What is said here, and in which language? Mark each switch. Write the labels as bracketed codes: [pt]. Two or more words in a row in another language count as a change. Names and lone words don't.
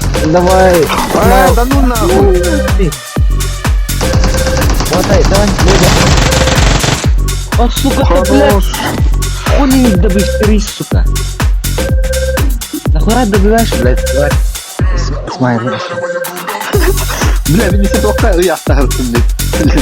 [ru] давай. Да ну нахуй. Хватай, давай, Бодя. А, сука, ты, блядь. Хули не добыть 3, сука. Нахуя добиваешь, блядь, тварь? Смай, блядь. [uk] Бля, він всі толкає, я старався, блядь.